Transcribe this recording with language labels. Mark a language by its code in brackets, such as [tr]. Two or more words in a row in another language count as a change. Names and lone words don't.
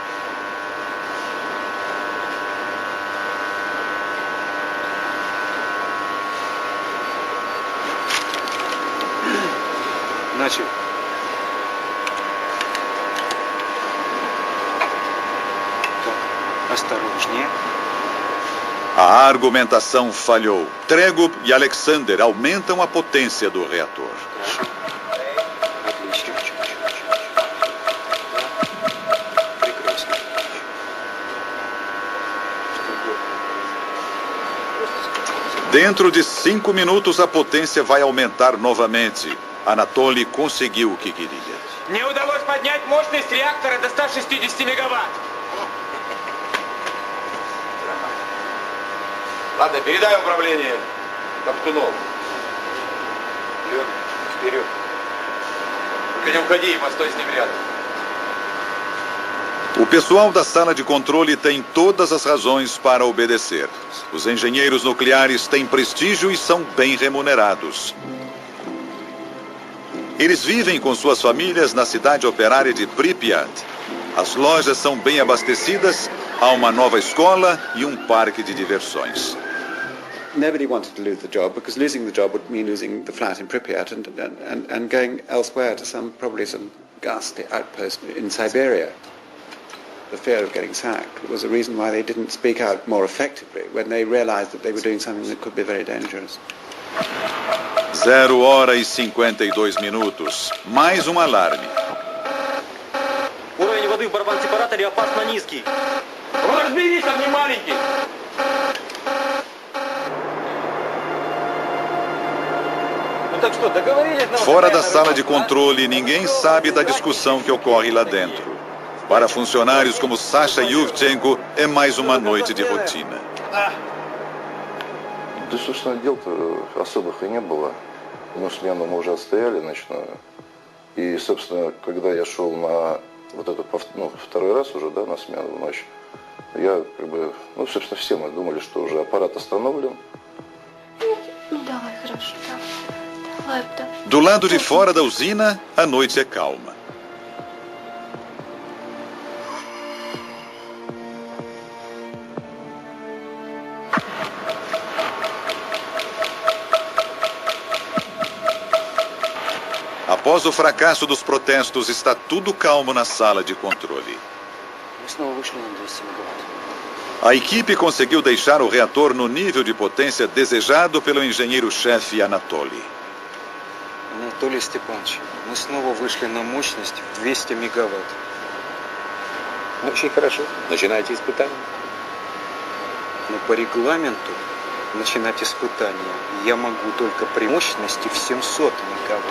[ru] Начал. Так, осторожнее. [pt] A argumentação falhou. Tregub e Alexander aumentam a potência do reator. Dentro de 5 minutos, a potência vai aumentar novamente. Anatoly conseguiu o que queria. [ru] Мне удалось поднять мощность реактора до 160 мегаватт. Ладно, передай управление Топтунову. Вперед. Только не уходи, постой с ним рядом. [pt] O pessoal da sala de controle tem todas as razões para obedecer. Os engenheiros nucleares têm prestígio e são bem remunerados. Eles vivem com suas famílias na cidade operária de Pripyat. As lojas são bem abastecidas, há uma nova escola e um parque de diversões. [en] Nobody wanted to lose the job because losing the job would mean losing the flat in Pripyat and going elsewhere to probably some ghastly outpost in Siberia. The fear of getting sacked was the reason why they didn't speak out more effectively when they realized that they were doing something that could be very dangerous. [pt] 0h52. Mais um alarme. [ru] Уровень воды в барабан-сепараторе опасно низкий. Разберись, он не маленький. [pt] Fora da sala de controle, ninguém sabe da discussão que ocorre lá dentro. Para funcionários como Sasha Yuvchenko, é mais uma noite de rotina. [ru] Да, собственно, дел-то особых и не было. Ну, смену мы уже отстояли ночную. И, собственно, когда я шел на вот эту, второй раз уже, да, на смену в ночь, я собственно, все мы думали, что уже аппарат остановлен, [pt] Do lado de fora da usina, a noite é calma. Após o fracasso dos protestos, está tudo calmo na sala de controle. A equipe conseguiu deixar o reator no nível de potência desejado pelo engenheiro-chefe Anatoly. [ru] Анатолий Степанович, мы снова вышли на мощность в 200 мегаватт. Очень хорошо. Начинайте испытания. Но по регламенту начинать испытания я могу только при мощности в 700 мегаватт.